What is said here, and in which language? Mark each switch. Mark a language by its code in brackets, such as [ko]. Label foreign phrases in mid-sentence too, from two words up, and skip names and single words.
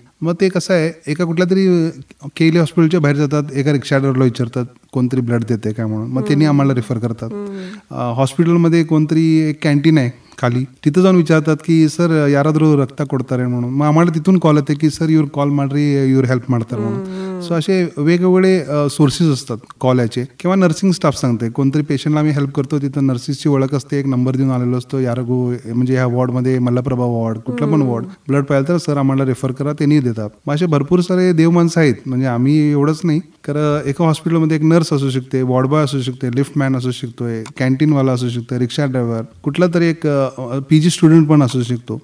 [mr] मग ते कसं आहे एका कुठल्या तरी केली हॉस्पिटलच्या बाहेर जातात, एका रिक्षा ड्रायव्हरला विचारतात कोणतरी ब्लड देते काय म्हणून, मग त्यांनी आम्हाला रेफर करतात. हॉस्पिटलमध्ये कोणतरी एक कॅन्टीन आहे खाली, तिथं जाऊन विचारतात की सर [kn] ಯಾರಾದ್ರೂ ರಕ್ತ ಕೊಡ್ತಾರೆ [mr] म्हणून. मग आम्हाला तिथून कॉल येते की सर [kn] ಇವ್ರು ಕಾಲ್ ಮಾಡ್ರಿ ಇವ್ರು ಹೆಲ್ಪ್ ಮಾಡ್ತಾರೆ [mr] म्हणून. सो असे वेगवेगळे सोर्सेस असतात कॉलचे. किंवा नर्सिंग स्टाफ सांगते कोणतरी पेशंटला आम्ही हेल्प करतो, तिथं नर्सिसची ओळख असते, एक नंबर देऊन आलेलो असतो, यारगो म्हणजे ह्या वॉर्डमध्ये मल्लप्रभा वॉर्ड कुठलं पण वॉर्ड ब्लड पाहिजे तर सर आम्हाला रेफर करा, त्यांनी देतात. मग असे भरपूर सारे देव माणसं आहेत. म्हणजे आम्ही एवढंच नाही, कारण एका हॉस्पिटलमध्ये एक नर्स असू शकते, वॉर्ड बॉय असू शकते, लिफ्टमॅन असू शकतोय, कॅन्टीनवाला असू शकतो, रिक्षा ड्रायव्हर, कुठला तरी एक PG स्टुडंट पण असू शकतो.